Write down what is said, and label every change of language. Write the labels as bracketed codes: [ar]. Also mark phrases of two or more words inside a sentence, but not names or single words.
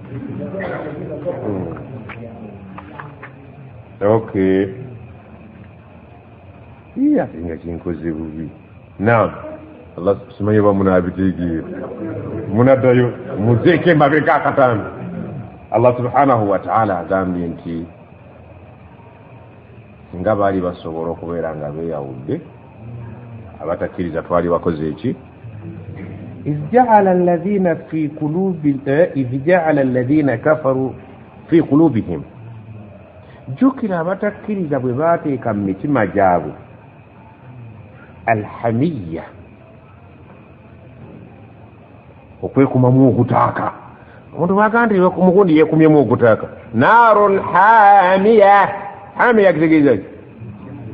[lg] okay nga kinkoze bubi naam Allah simanyi oba munaabitegeera munaddayo muzeeko emabega akatambi Allah [ar] سبحانه وتعالى [lg] agambye nti nga baali basobola okubeera nga beeyawudde abatakkiriza twali bakoze eki [ar] إذ جعل الذين كفروا في قلوبهم [lg] jjukira abatakkiriza bwe baateeka mu mitima gyabwe alhamiyya okwekumamu okutaaka omuntu bagandi mugundi yekumyemu okutaaka [ar] نار حامية [lg] kitegeeza ki